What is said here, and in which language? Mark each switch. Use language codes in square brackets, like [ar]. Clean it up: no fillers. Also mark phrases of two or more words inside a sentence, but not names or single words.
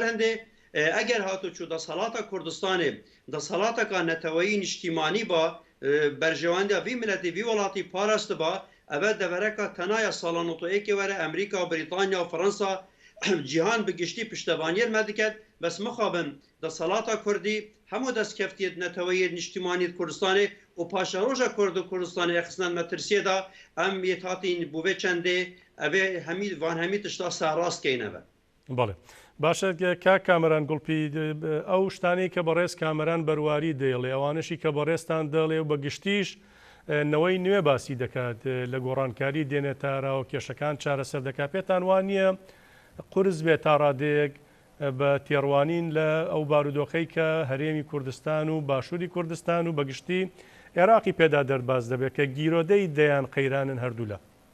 [ku] hindê eger hatû çû desthelata Kurdistanê desthelateka neteweyî niştîmanî ba berjewandiya vî miletê vî welatî parastit ba ev devereka tenaya salan û were Amerîka Brîtanya Fransa cîhan bi giştî piştevaniyê me diket bes mixabin desthelata Kurdî hemû destkeftiyê neteweyê niştîmanî Kurdistanê û paşeroja Kurd û Kurdistanê xistin me tirsiyê da em yê hatîn bû vê çendê evê hemî van hemî tişta serast keyne be [ckb] بەڵێ باشە کا کامەران گوڵپی ئەو شتانەی کە بەڕێز کامەران بەرواری دەیڵێ ئەوانشی کە بەڕێستان دەڵێ و بە گشتیش نەوەی نوێ باسی دەکات لە گۆڕانکاری دێنێتارەوە کێشەکان چارەسەر دەکات پێتان وانە قورس بێت تا ڕادەیەک بە تێڕوانین لە ئەو بارودۆخەی کە هەرێمی کوردستان و باشووری کوردستان و بەگشتی عێراقی پێدا دەرباز دەبێت کە گیرۆدەی دەیان قەیرانن هەردوو لە